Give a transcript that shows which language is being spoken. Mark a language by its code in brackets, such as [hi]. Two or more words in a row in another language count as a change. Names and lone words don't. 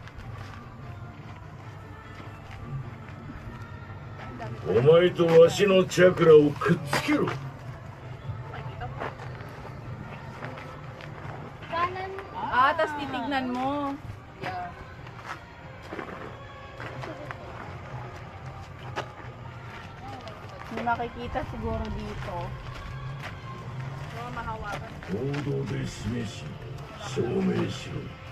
[ja] お前とわしのチャクラをくっつけろ。 [tl] Kanan. Ah, tapos titignan mo. Yeah. May makikita siguro dito. Mga mahawakan. [ja] 行動で示し、証明しろ。